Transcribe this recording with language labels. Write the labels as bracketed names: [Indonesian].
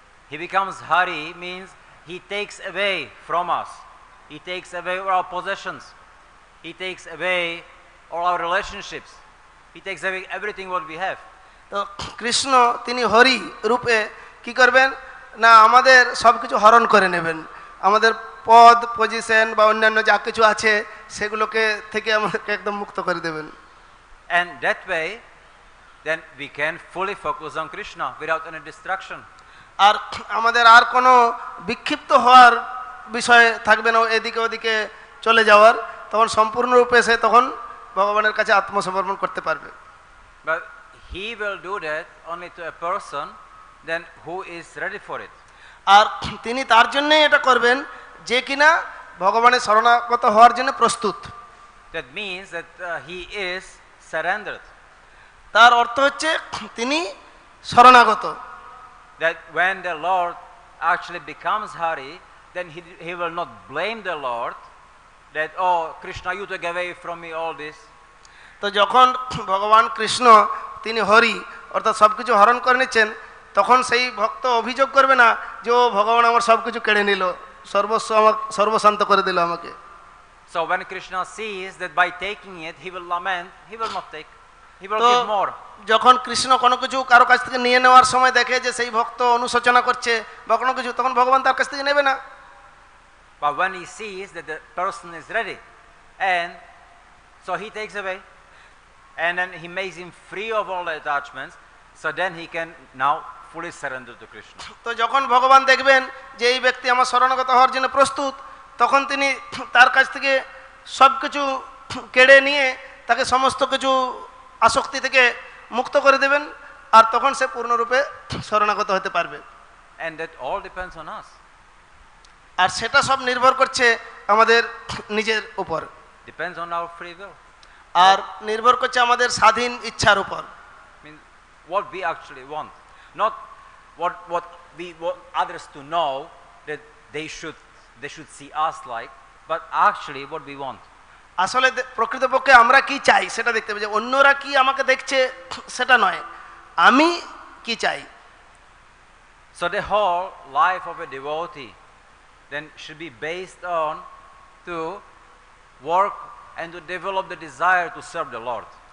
[English] He becomes Hari means he takes away from us. He takes away our possessions. He takes away all our relationships. He takes away everything what we have. [Bangla] তো কৃষ্ণ তিনি হরি রূপে কি করবেন না আমাদের সব কিছু হরণ করে নেবেন, আমাদের পদ পজিশন বা অন্যান্য যা কিছু আছে সেগুলোকে থেকে আমাদেরকে একদম মুক্ত করে দেবেন। [English] And that way, then we can fully focus on Krishna without any distraction. [Bangla] আর আমাদের আর কোনো বিক্ষিপ্ত হওয়ার বিষয় থাকবে না, এদিকে ওদিকে চলে যাওয়ার, তখন সম্পূর্ণরূপে সে তখন ভগবানের কাছে আত্মসমর্পণ করতে পারবে। [English] But he will do that only to a person then who is ready for it. [Bangla] আর তিনি তার জন্যই এটা করবেন যে কিনা ভগবানের শরণাগত হওয়ার জন্য প্রস্তুত। [English] That means that he is surrendered. [Bangla] তার অর্থ হচ্ছে তিনি শরণাগত। [English] That when the Lord actually becomes Hari, then he will not blame the Lord that, oh Krishna, you took away from me all this. [Bangla] তো যখন ভগবান কৃষ্ণ তিনি হরি অর্থাৎ সব কিছু হরণ করে নিচ্ছেন, তখন সেই ভক্ত অভিযোগ করবে না যে ও ভগবান আমার সব কিছু কেড়ে নিল, সর্বস্ব আমার সর্বশান্ত করে দিল আমাকে। [English] So when Krishna sees that by taking it he will lament, he will not take, he will give more. [Bangla] যখন কৃষ্ণ কোনো কিছু কারো কাছ থেকে নিয়ে নেওয়ার সময় দেখে যে সেই ভক্ত অনুশোচনা করছে বা কোনো কিছু, তখন ভগবান তার কাছ থেকে নেবে না। [English] But when he sees that the person is ready, and so he takes away, and then he makes him free of all the attachments, so then he can now fully surrender to Krishna. [Bangla] তো যখন ভগবান দেখবেন যে এই ব্যক্তি আমার শরণাগত হওয়ার জন্য প্রস্তুত, তখন তিনি তার কাছ থেকে সব কিছু কেড়ে নিয়ে তাকে সমস্ত কিছু আসক্তি থেকে মুক্ত করে দেবেন, আর তখন সে পূর্ণরূপে শরণাগত হতে পারবে। [English] And that all depends on us. [Bangla] আর সেটা সব নির্ভর করছে আমাদের নিজের উপর, [English] Depends on our free will. [Bangla] আর নির্ভর করছে আমাদের স্বাধীন ইচ্ছার উপর। [English] I mean, what we actually want, not what we want others to know that they should see us like, but actually what we want. [Bangla] আসলে প্রকৃতপক্ষে আমরা কি চাই সেটা দেখতে হবে, যে অন্যরা কি আমাকে দেখছে সেটা নয়, আমি কি চাই। [English] So the whole life of a devotee then should be based on to work and to develop the desire to serve the Lord.